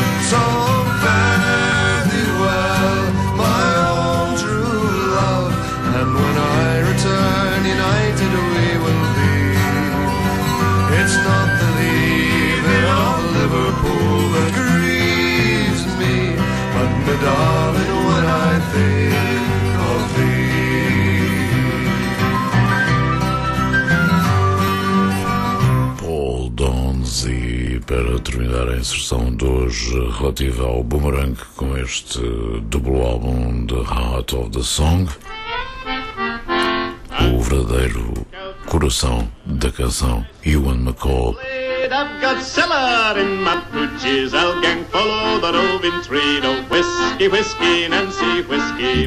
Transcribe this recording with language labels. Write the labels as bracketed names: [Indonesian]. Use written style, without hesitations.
[English] So fare thee well, my own true love, and when I return, united we will be. It's not the leaving of Liverpool that grieves me, but my darling, when I think of thee. [Portuguese] Paul Donzi, para terminar a inserção de hoje relativa ao Boomerang com este duplo álbum The Heart of the Song, o verdadeiro coração da canção, Ewan McCall. [English] I've got cellar in my pooches, I'll gang follow the roving train of whiskey, whiskey, Nancy, whiskey.